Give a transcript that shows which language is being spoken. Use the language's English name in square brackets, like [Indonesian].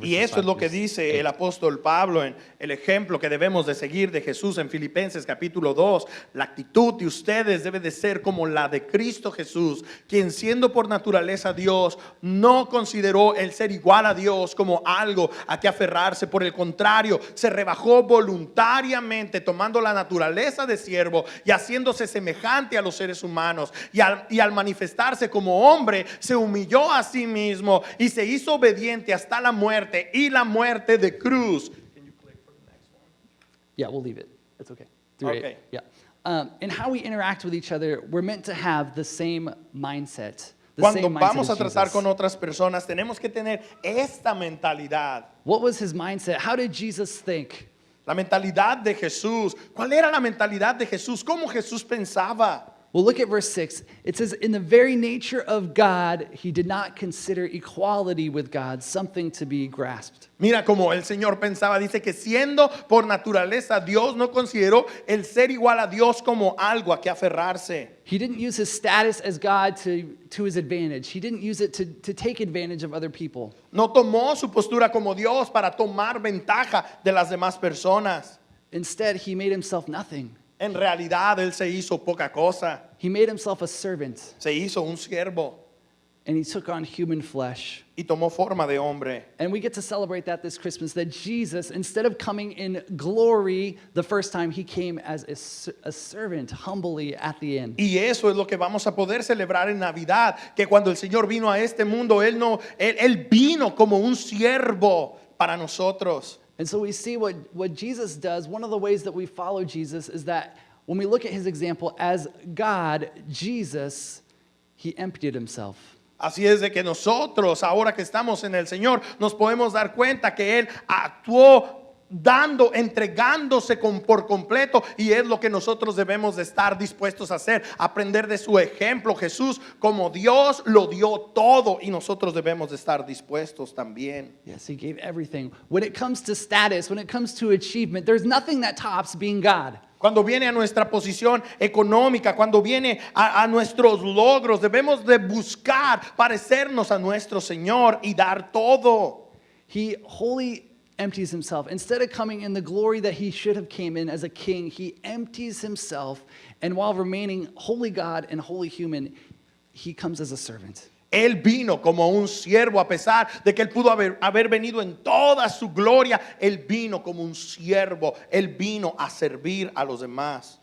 [Spanish] Y eso es lo que dice el apóstol Pablo en el ejemplo que debemos de seguir de Jesús en Filipenses capítulo 2. La actitud de ustedes debe de ser como la de Cristo Jesús, quien siendo por naturaleza Dios, no consideró el ser igual a Dios como algo a que aferrarse. Por el contrario, se rebajó voluntariamente, tomando la naturaleza de siervo y haciéndose semejante a los seres humanos. Y al manifestarse como hombre, se humilló a sí mismo y se hizo obediente hasta la muerte y la muerte de cruz. [English] Yeah, we'll leave it. It's okay. Through Okay. it. Yeah. And how we interact with each other, we're meant to have the same mindset. The [Spanish] Cuando [English] same mindset [Spanish] vamos a [English] as [Spanish] tratar [English] Jesus. [Spanish] con otras personas, tenemos que tener esta mentalidad. [English] What was his mindset? How did Jesus think? [Spanish] La mentalidad de Jesús. ¿Cuál era la mentalidad de Jesús? ¿Cómo Jesús pensaba? [English] Well, look at verse 6. It says, in the very nature of God, he did not consider equality with God something to be grasped. [Spanish] Mira cómo el Señor pensaba. Dice que siendo por naturaleza Dios, no consideró el ser igual a Dios como algo a que aferrarse. [English] He didn't use his status as God to his advantage. He didn't use it to take advantage of other people. [Spanish] No tomó su postura como Dios para tomar ventaja de las demás personas. [English] Instead, he made himself nothing. [Spanish] En realidad Él se hizo poca cosa. [English] He made himself a servant, [Spanish] Se hizo un siervo [English] and he took on human flesh. [Spanish] y tomó forma de hombre. [English] And we get to celebrate that this Christmas, that Jesus, instead of coming in glory the first time, he came as a servant humbly at the end. [Spanish] Y eso es lo que vamos a poder celebrar en Navidad, que cuando el Señor vino a este mundo, Él vino como un siervo para nosotros. [English] And so we see what Jesus does. One of the ways that we follow Jesus is that when we look at his example as God, Jesus, he emptied himself. [Spanish] Así es de que nosotros, ahora que estamos en el Señor, nos podemos dar cuenta que Él actuó entregándose por completo, y es lo que nosotros debemos de estar dispuestos a hacer, aprender de su ejemplo. Jesús como Dios lo dio todo y nosotros debemos de estar dispuestos también. [English] Yes, he gave everything. When it comes to status, when it comes to achievement, there's nothing that tops being God. [Spanish] Cuando viene a nuestra posición económica, cuando viene a nuestros logros, debemos de buscar parecernos a nuestro Señor y dar todo. [English] He wholly empties himself. Instead of coming in the glory that he should have came in as a king, he empties himself, and while remaining holy God and holy human, he comes as a servant. [Spanish] Él vino como un siervo, a pesar de que Él pudo haber venido en toda su gloria. Él vino como un siervo. Él vino a servir a los demás.